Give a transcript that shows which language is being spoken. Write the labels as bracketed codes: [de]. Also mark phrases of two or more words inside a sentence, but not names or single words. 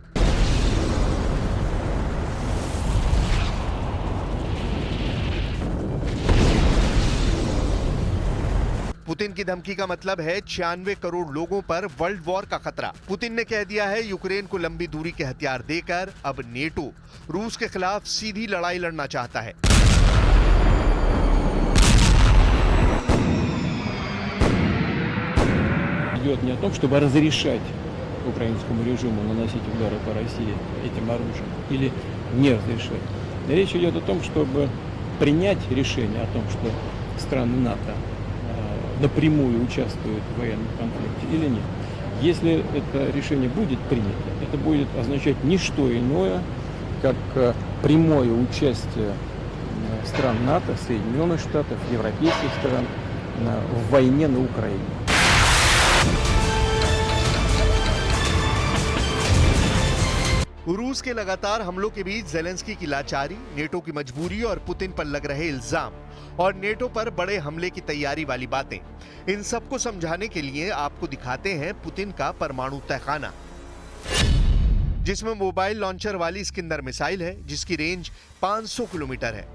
[hi] पुतिन की धमकी का मतलब है 96 करोड़ लोगों पर [en] world war [hi] का खतरा। पुतिन ने कह दिया है यूक्रेन को लंबी दूरी के हथियार देकर अब नेटो रूस के खिलाफ सीधी लड़ाई लड़ना चाहता है। [ru] Идет не о том, чтобы разрешать украинскому режиму наносить удары по России этим оружием или не разрешать. Речь идет о том, чтобы принять решение о том, что страны НАТО напрямую участвуют в военном конфликте или нет. Если это решение будет принято, это будет означать не что иное, как прямое участие стран НАТО, Соединенных Штатов, европейских стран в войне на Украине. [hi] रूस के लगातार हमलों के बीच जेलेंस्की की लाचारी, नेटो की मजबूरी और पुतिन पर लग रहे इल्जाम और नेटो पर बड़े हमले की तैयारी वाली बातें, इन सबको समझाने के लिए आपको दिखाते हैं पुतिन का परमाणु तहखाना, जिसमें [en] mobile launcher [hi] वाली इस्कंदर मिसाइल है जिसकी रेंज 500 किलोमीटर है।